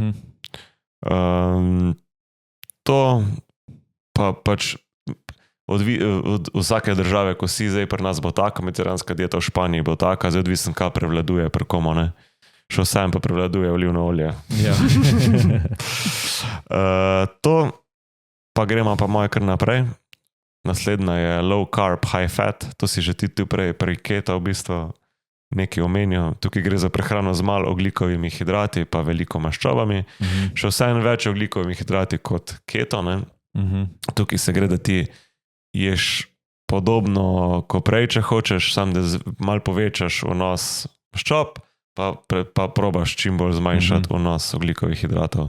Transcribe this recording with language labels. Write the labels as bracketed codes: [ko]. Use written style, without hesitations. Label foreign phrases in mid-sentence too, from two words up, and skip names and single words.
[sl] To pa pač od vsake države, ko si zdaj pri nas bo taka, mediteranska dieta v Španiji bo taka, zdaj odvisen, kaj prevladuje pri komu, ne? Še vsem pa prevladuje olivno olje. Ja. To pa gremo pa moje kar naprej. Naslednja je [en] low carb, high fat. [sl] To si že ti prej pri keto v bistvu nekaj omenil. Tukaj gre za prehrano z malo ogljikovimi hidrati pa veliko maščobami. Še vseeno več ogljikovimi hidrati kot keto, ne? Tukaj se gre, da ti ješ podobno kot prej, če hočeš, sam da malo povečaš vnos maščob, pa probaš čim bolj zmanjšati vnos ogljikovih hidratov.